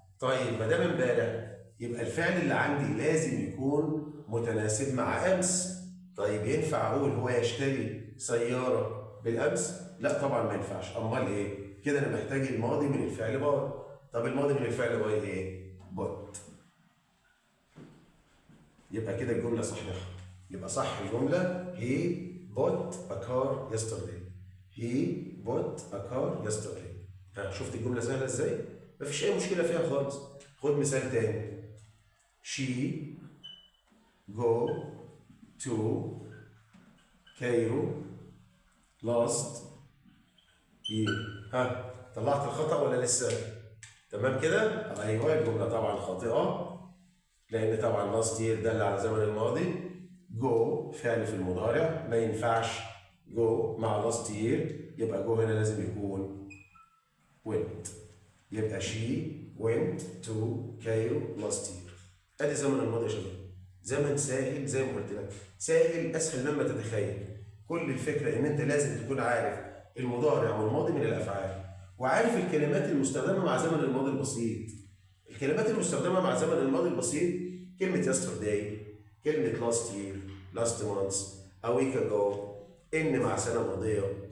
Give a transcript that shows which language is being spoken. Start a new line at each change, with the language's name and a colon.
Arabic: طيب ما دام امبارح يبقى الفعل اللي عندي لازم يكون متناسب مع امس. طيب ينفع اقول هو يشتري سياره بالامس؟ لا طبعا ما ينفعش. امال ايه؟ كده انا محتاج الماضي من الفعل باي. طب الماضي من الفعل باي ايه؟ بوت. يبقى كده الجمله صحيحه. يبقى صح الجمله
English: he bought a car yesterday. he bought a car yesterday.
Arabic: شفت الجمله سهله ازاي؟ مفيش اي مشكله فيها خالص. خد مثال تاني:
English: she go to Cairo last year.
Arabic: طلعت الخطأ ولا لسه؟ تمام كده؟ ايوه الجمله طبعا خاطئه، لان طبعا
English: last year
Arabic: دل على زمن الماضي. go فعل في المضارع ما ينفعش go مع
English: last year،
Arabic: يبقى go هنا لازم يكون went. يبقى
English: she went to Cairo last year.
Arabic: ادي زمن الماضي يا شباب. زمن سهل زي ما قلت لك، سهل اسهل مما تتخيل. كل الفكره ان انت لازم تكون عارف المضارع والماضي من الافعال، وعارف الكلمات المستخدمه مع زمن الماضي البسيط. الكلمات المستخدمه مع زمن الماضي البسيط: كلمه yesterday، كلمه last year،
English: last month، a week ago،
Arabic: ان مع سنه ماضيه.